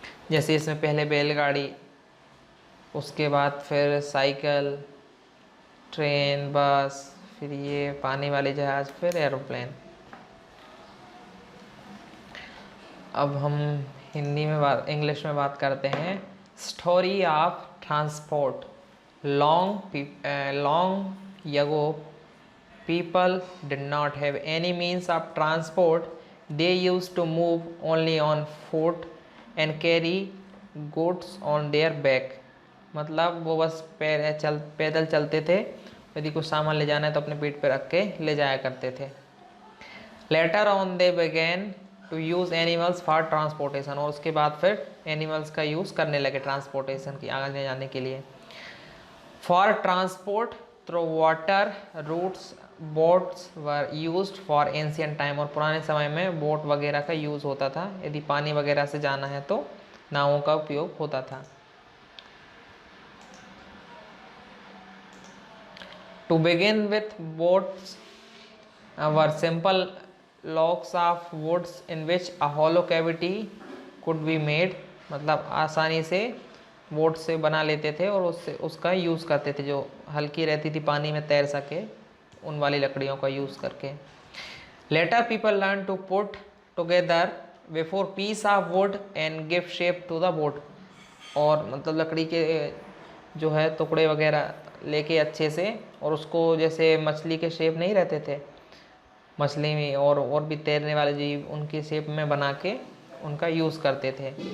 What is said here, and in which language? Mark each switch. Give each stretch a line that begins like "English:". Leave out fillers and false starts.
Hindi: जैसे इसमें पहले बैलगाड़ी, उसके बाद फिर साइकिल, ट्रेन, बस, फिर ये पानी वाले जहाज़, फिर एरोप्लेन। अब हम हिंदी में इंग्लिश में बात करते हैं। Story of transport.
English: long ago, people did not have any means of transport. They used to move only on foot and carry goods on their back.
Hindi: मतलब वो बस पैदल चलते थे, यदि कुछ सामान ले जाना है तो अपने पीठ पे रख के ले जाया करते थे.
English: later on they began to use animals for transportation,
Hindi: और उसके बाद फिर एनिमल्स का यूज़ करने लगे ट्रांसपोर्टेशन की आगे जाने के लिए.
English: for transport through water routes boats were used for ancient time,
Hindi: और पुराने समय में बोट वगैरह का यूज़ होता था. यदि पानी वगैरह से जाना है तो नावों का उपयोग होता था.
English: To begin with, boats were simple logs of woods in which a hollow cavity could be made.
Hindi: मतलब आसानी से बोट से बना लेते थे और उससे उसका यूज़ करते थे, जो हल्की रहती थी, पानी में तैर सके, उन वाली लकड़ियों का यूज़ करके.
English: later people learn to put together before piece of wood and give shape to the boat,
Hindi: और मतलब लकड़ी के जो है टुकड़े वगैरह लेके अच्छे से, और उसको जैसे मछली के शेप नहीं रहते थे, मछली में और भी तैरने वाले जीव, उनकी शेप में बना के उनका यूज़ करते थे.